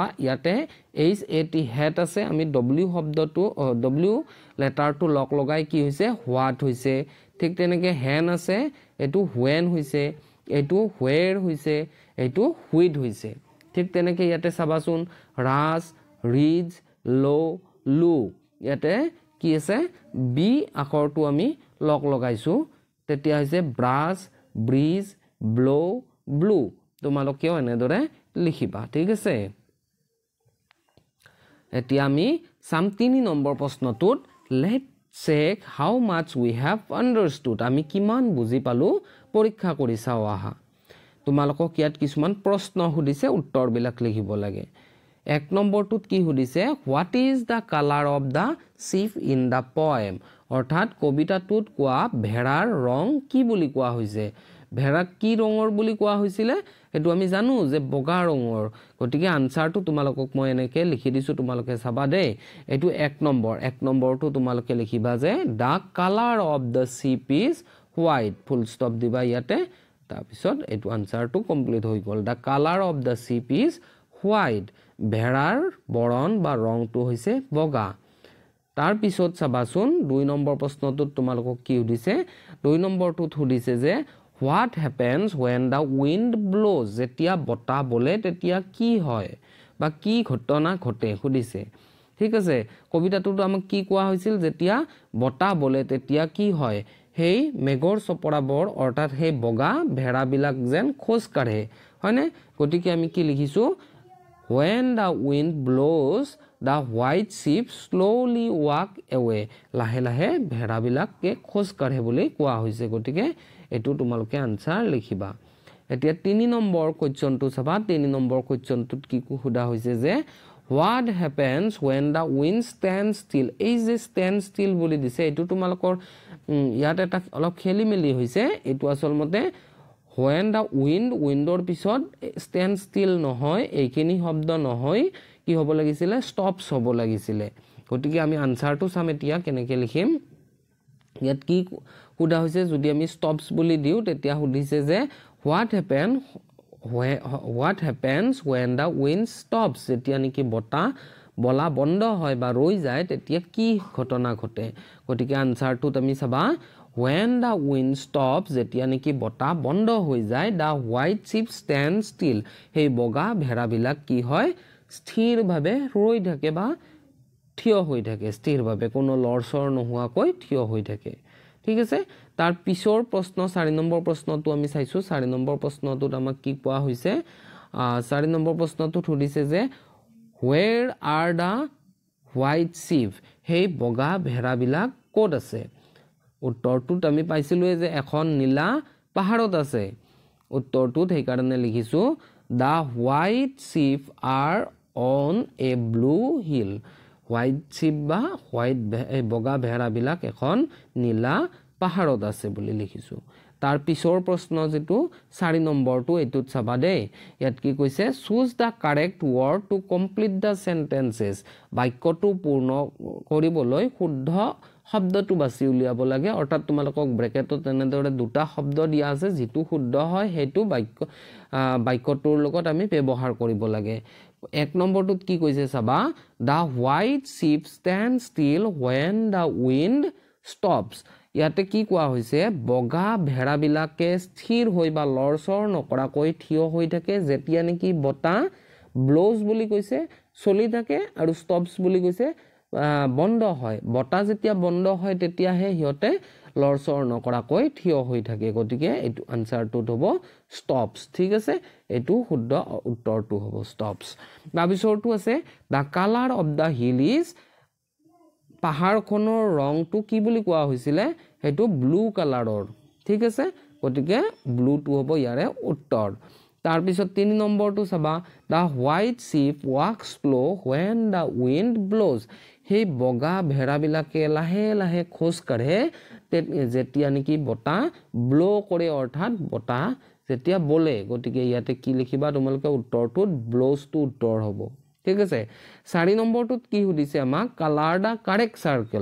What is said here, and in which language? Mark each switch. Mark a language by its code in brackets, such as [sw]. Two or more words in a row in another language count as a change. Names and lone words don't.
[as] ইয়াতে [en] h a t hat [as] আছে আমি w শব্দটো w লেটাৰটো লক লগাই কি হৈছে হোৱাট হৈছে ঠিক তেনেকে hen আছে এটো when হৈছে এটো where হৈছে এটো which হৈছে ঠিক তেনেকে ইয়াতে চাবাচোন [en] ras ridge low lu [as] ইয়াতে কি আছে বি আখৰটো আমি লক লগাইছো তেতিয়া হৈছে [en] brush bridge blow blue [as] তোমালোকেও এনেদৰে লিখিবা ঠিক আছে এতিয়া আমি সাম 3 নম্বৰ প্ৰশ্নটোত [en] let's check how much we have understood [as] আমি কিমান বুজি পালো পৰীক্ষা কৰি চাও আহা তোমালোকক ইয়াত কিছুমান প্ৰশ্ন সুধিছে উত্তৰ বিলাক লিখিব লাগে 1 নম্বৰটোত কি সুধিছে [en] what is the color of the sheep in the poem [as] অৰ্থাৎ কবিতাটোত কোৱা ভেড়াৰ ৰং কি বুলি কোৱা হৈছে ভেড়া কি ৰঙৰ বুলি কোৱা হৈছিল এটো আমি জানো যে বগা ৰঙৰ গতিকে আনসাৰটো তোমালোকক মই এনেকে লিখি দিছো তোমালোকে চাবা দে এটো 1 নম্বৰটো তোমালোকে লিখিবা যে [en] the color of the sheep is white [as] full stop দিবা ইয়াতে তাৰ পিছত এটো আনসাৰটো কমপ্লিট হৈ গল [en] the color of the sheep is white [as] ভেড়াৰ বৰণ বা ৰংটো হৈছে বগা তাৰ পিছত চাবাচোন 2 নম্বৰ প্ৰশ্নটোত তোমালোকক কি সুধিছে 2 নম্বৰটোত সুধিছে যে [en] what happens when the wind blows [as] যেতিয়া বতাহ বলে তেতিয়া কি হয় বা কি ঘটনা ঘটে সুধিছে ঠিক আছে কবিতাটোত আমাক কি কোৱা হৈছিল যেতিয়া বতাহ বলে তেতিয়া কি হয় হেই মেঘৰ চপৰাবৰ অৰ্থাৎ হে বগা ভেড়া বিলাক যেন খোজ কাঢ়ে হয়নে গতিকে আমি কি লিখিছো [en] when the wind blows the white sheep slowly walk away [as] লাহে লাহে ভেড়া বিলাকে খোজ কাঢ়ে বুলি কোৱা হৈছে গতিকে এটো তোমালোকে আনসাৰ লিখিবা এতিয়া 3 নম্বৰ কোৱেশ্চনটো চাবা 3 নম্বৰ কোৱেশ্চনটোত কি খুদা হৈছে যে [en] what happens when the wind stands still [as] এই যে [en] stand still [as] বুলি দিছে এটো তোমালোকৰ ইয়াত এটা অলপ খেলি মেলি হৈছে এটো আসলমতে [en] when the wind [as] ৰ পিছত [en] stand still [as] নহয় এইখিনি শব্দ নহয় কি হ'ব লাগিছিল stops হ'ব লাগিছিল গতিকে আমি আনসাৰটো চাম এতিয়া কেনেকে লিখিম ইয়াত কি খুদা হৈছে যদি আমি stops বুলি দিও তেতিয়া সুধিছে যে what [en] happens when the wind stops [as] যেতিয়া নেকি বতাহ বলা বন্ধ হয় বা ৰৈ যায় তেতিয়া কি ঘটনা ঘটে গতিকে আনসাৰটোত আমি চাবা [en] when the wind stops [as] যেতিয়া নেকি বতাহ বন্ধ হৈ যায় [en] the white sheep stands still [as] সেই বগা ভেড়া বিলাক কি হয় স্থিৰভাৱে ৰৈ থাকে বা থিয় হৈ থাকে স্থিৰভাৱে কোনো লৰচৰ নোহোৱাকৈ থিয় হৈ থাকে ঠিক আছে তাৰ পিছৰ প্ৰশ্ন 4 নম্বৰ প্ৰশ্নটো আমি চাইছো 4 নম্বৰ প্ৰশ্নটোত আমাক কি কোৱা হৈছে 4 নম্বৰ প্ৰশ্নটো সুধিছে যে [en] where are the white sheep [as] হেই বগা ভেড়াবিলাক ক'ত আছে উত্তৰটোত আমি পাইছিলো যে এখন নীলা পাহাৰত আছে উত্তৰটোত সেই কাৰণে লিখিছো [en] the white sheep are on a blue hill white sheep [as] বা white বগা ভেড়াবিলাক এখন নীলা পাহাৰত আছে বুলি লিখিছো তাৰ পিছৰ প্ৰশ্ন যেটো 4 নম্বৰটো এটোত চাবা দে ইয়াত কি কৈছে [en] choose the correct word to complete the sentences [as] বাক্যটো পূৰ্ণ কৰিবলৈ শুদ্ধ শব্দটো বাছি উলিয়াব লাগে অৰ্থাৎ তোমালোকক ব্ৰেকেটত এনেদৰে দুটা শব্দ দিয়া আছে যেটো শুদ্ধ হয় হেতু বাক্যটোৰ লগত আমি ব্যৱহাৰ কৰিব লাগে এক নম্বৰটোত কি কৈছে চাবা [en] the white sheep stand still when the wind stops [as] ইয়াতে কি কোৱা হৈছে বগা ভেড়াবিলাকে স্থিৰ হৈ বা লৰচৰ নকৰাকৈ থিয় হৈ থাকে যেতিয়া নেকি বতাহ ব্লোজ বুলি কৈছে চলি থাকে আৰু ষ্টপস বুলি কৈছে বন্ধ হয় বতাহ যেতিয়া বন্ধ হয় তেতিয়া হে হিয়তে লৰচৰ নকৰাকৈ থিয় হৈ থাকে গতিকে এটো আনসাৰটো হ'ব ষ্টপস ঠিক আছে এটো শুদ্ধ উত্তৰটো হ'ব ষ্টপস তাৰপিছৰটো আছে [en] the color of the hill is [as] পাহাৰখনৰ ৰংটো কি বুলি কোৱা হৈছিলে হেতু [en] blue colourৰ [as] ঠিক আছে গতিকে ব্লুটো হ'ব ইয়াৰে উত্তৰ তাৰ পিছত 3 নম্বৰটো চাবা [en] the white sheep walks slow when the wind blows [as] হেই বগা ভেড়াবিলাকে লাহে লাহে খোজ কাঢ়ে যেতিয়া নেকি বতাহ ব্লো কৰে অৰ্থাৎ বতাহ যেতিয়া বলে গতিকে ইয়াতে কি লিখিবা তোমালোকে উত্তৰটোত ব্লোজটো উত্তৰ হ'ব ঠিক আছে 4 নম্বৰটোত কি সুধিছে আমাক [en] colour the correct circle